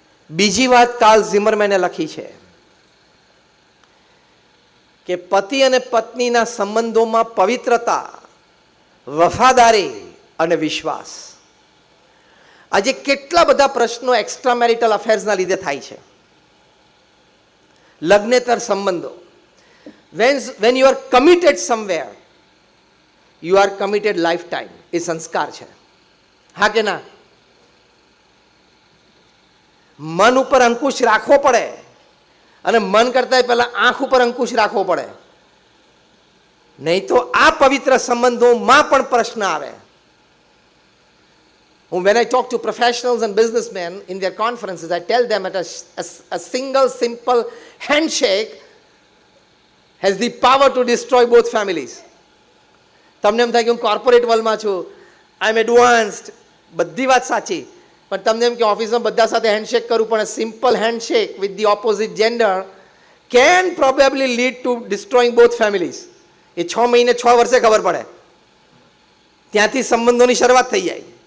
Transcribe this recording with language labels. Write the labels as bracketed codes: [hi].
[gu] બીજી વાત કાર્લ ઝિમરમેને લખી છે કે પતિ અને પત્નીના સંબંધોમાં પવિત્રતા, વફાદારી અને વિશ્વાસ. આજે કેટલા બધા પ્રશ્નો એક્સ્ટ્રા મેરિટલ અફેર્સના લીધે થાય છે. લગ્નેતર સંબંધો. [en] when you are committed somewhere, you are committed lifetime. [gu] એ સંસ્કાર છે. હા કે ના? મન ઉપર અંકુશ રાખવો પડે, અને મન કરતા પહેલા આંખ ઉપર અંકુશ રાખવો પડે, નહીં તો આ પવિત્ર સંબંધોમાં પણ પ્રશ્ન આવે. [en] When I talk to professionals and businessmen in their conferences, I tell them that a single simple handshake has the power to destroy both families. [gu] તમને એમ થાય કે હું કોર્પોરેટ વર્લ્ડમાં છું, [en] I am advanced, [gu] બધી વાત સાચી, પણ તમને એમ કે ઓફિસમાં બધા સાથે હેન્ડશેક કરવું, પણ [en] Simple handshake with the opposite gender can probably lead to destroying both families. [gu] એ 6 મહિને 6 વર્ષે ખબર પડે, ત્યાંથી સંબંધોની શરૂઆત થઈ જાય.